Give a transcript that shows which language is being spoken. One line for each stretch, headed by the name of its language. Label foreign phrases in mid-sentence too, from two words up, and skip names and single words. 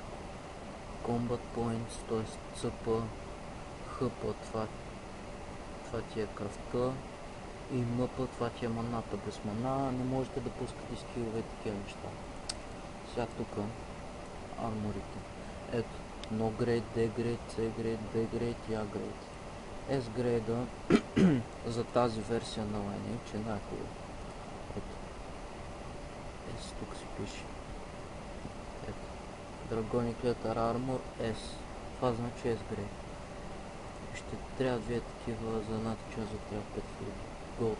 English: Combat Points,
Bulgarian: т.е. CP, HP, това ти е кръвта, и МП, това ти е маната. Без мана не можете да пускате скилове и такива неща. Сега тук арморите. Ето,
English: No Grade, D Grade, C Grade, B Grade и A Grade. S Grade
Bulgarian: за тази версия на Lineage е най-хубаво. Ето. S тук си пише. Ето. Dragonic Letter Armor S. Това значи
English: S Grade.
Bulgarian: Ще трябва две такива за една час, за трябва 5000 голд.